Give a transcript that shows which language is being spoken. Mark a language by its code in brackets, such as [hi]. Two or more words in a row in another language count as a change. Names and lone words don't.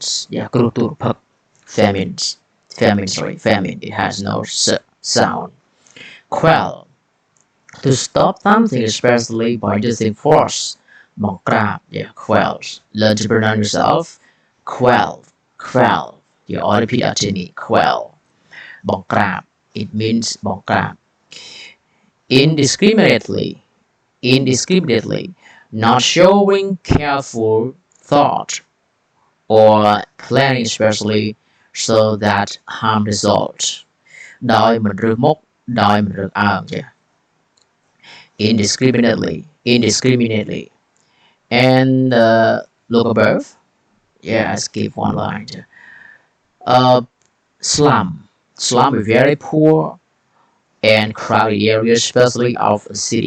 [en] Yeah, famine. It has no sound. Quell, to stop something, especially by using force. Yeah, quells. Learn to pronounce yourself. Quell. You ought to repeat after me. Quell. បង្ក្រាប It means បង្ក្រាប indiscriminately, not showing careful thought or planning especially so that harm results. [km] ដោយមិនរើសមុខ ដោយមិនរើសអើង Yeah. [en] Indiscriminately. And look above. Yeah, I skip one line. Slum is very poor and crowded areas, especially of a city.